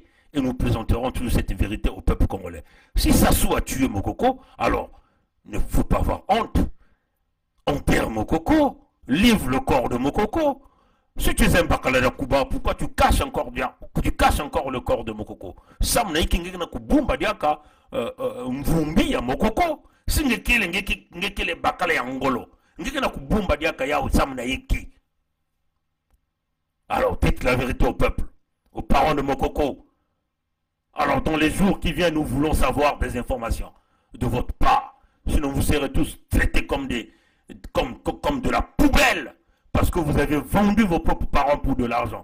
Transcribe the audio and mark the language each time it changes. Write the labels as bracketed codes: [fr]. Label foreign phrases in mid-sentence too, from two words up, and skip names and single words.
[fr] Et nous présenterons toujours cette vérité au peuple congolais. Si Sassou a tué Mokoko, alors, ne faut pas avoir honte. On perd Mokoko, livre le corps de Mokoko. Si tu es un [ktu] Bakalada Kuba, [fr] pourquoi tu caches encore le corps de Mokoko? [ktu] Sam na iki ngeki na kubumba diaka mvumbi ya Mokoko. Si ngekele bakala ya ngolo. [fr] Alors dites la vérité au peuple, aux parents de Mokoko. Alors dans les jours qui viennent, nous voulons savoir des informations de votre part. Sinon vous serez tous traités comme de la poubelle parce que vous avez vendu vos propres parents pour de l'argent.